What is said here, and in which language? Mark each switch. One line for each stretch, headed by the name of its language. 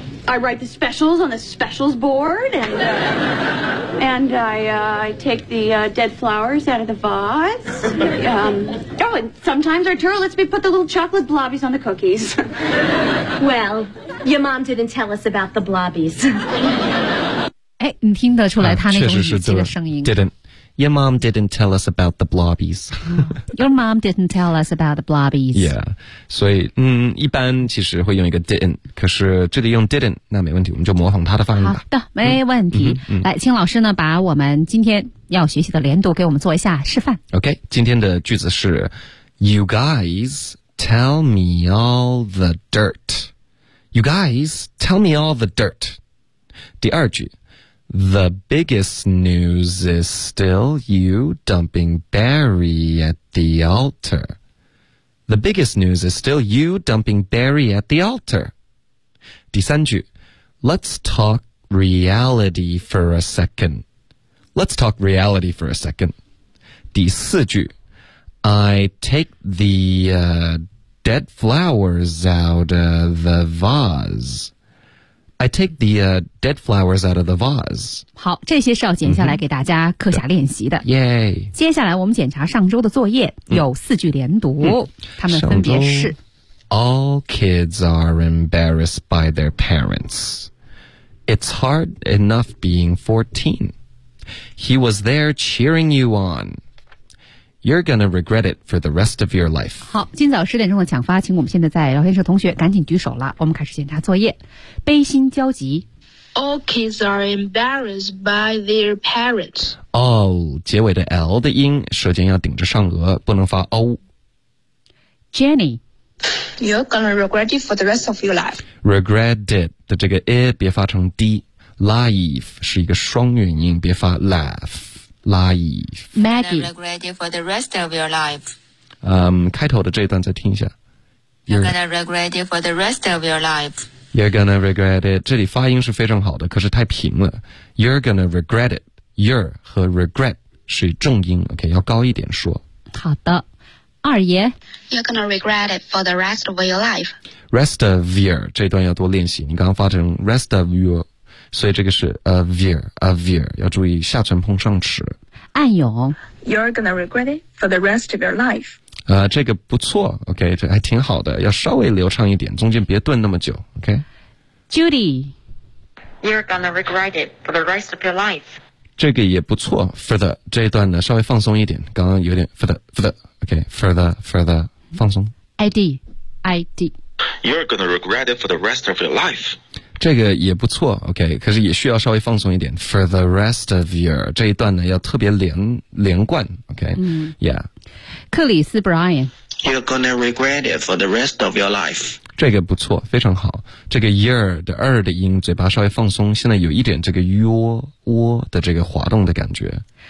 English: I write the specials on the specials board, and I take the dead flowers out of the vase. Oh, and sometimes Arturo lets me put the little chocolate blobbies on the cookies. Well, your mom didn't tell us about the blobbies.
Chinese: 哎，你听得出来他那种语气的声音。
English: Didn't your mom didn't tell us about the blobbies? Your mom didn't tell us about the blobbies. Yeah,
Chinese: 所以一般其实会用一个 didn't， 可是这里用 didn't， 那没问题，我们就模仿他的发音吧。好的，没问题。来，请老师呢把我们今天要学习的连读给我们做一下示范。
English: OK，
Chinese: 今天的句子是
English: ：You guys tell me all the dirt. You guys tell me all the dirt.
Chinese: 第二句。
English: The biggest news is still you dumping Barry at the altar. The biggest news is still you dumping Barry at the altar.
Chinese: 第三句
English: Let's talk reality for a second. Let's talk reality for a second.
Chinese: 第四句
English: I take the dead flowers out of the vase. I take the dead flowers out of the vase.
Chinese: 好，这些是要剪下来给大家课下练习的。耶、mm-hmm. ！接下来我们检查上周的作业，有四句连读，他们分别是
English: ：All kids are embarrassed by their parents. It's hard enough being 14. He was there cheering you on. You're gonna regret it for the rest of your life.
Chinese: 好，今早十点钟的抢发，请我们现在在聊天室同学赶紧举手了。我们开始检查作业。悲心焦急。
English: All kids are embarrassed by their parents.
Chinese: All 结尾的 L 的音，舌尖要顶着上颚，不能发 O.
English: Jenny, you're gonna regret it for the rest of your life.
Chinese: Regret it 的这个 I 别发成 D. Life 是一个双元音，别发 laugh. Life.
English: Maggie. You're gonna regret it for the rest of your life.
Chinese: 开头的这一段再听一下。
English: You're gonna regret it for the rest of your life. You're gonna regret it.
Chinese: 这里发音是非常好的，可是太平了。
English: You're gonna regret it.
Chinese: You're 和 regret 是重音 ，OK， 要高一点说。好的，二爷。
English: You're gonna regret it for the rest of your life.
Chinese: Rest of your 这段要多练习。你刚刚发成 rest of your。所以这个是 a veer 要注意下唇碰上齿。暗涌
English: You're gonna regret it for the rest of your life.
Chinese: 这个不错 ,OK, 这还挺好的要稍微流畅一点中间别顿那么久 ,OK?
English: Judy. You're gonna regret it for the rest of your life.
Chinese: 这个也不错 ,for the, 这一段呢稍微放松一点刚刚有点 for the, 放松。
English: ID. You're gonna regret it for the rest of your life.
Chinese: 这个也不错 ,OK, 可是也需要稍微放松一点 ,
English: for the rest of your,
Chinese: 这一段呢要特别连贯 ,OK,、yeah.
English: 克里斯 Brian, you're gonna regret it for the rest of your life.
Chinese: 这个不错非常好这个 year 的二的音嘴巴稍微放松现在有一点这个窝的这个滑动的感觉。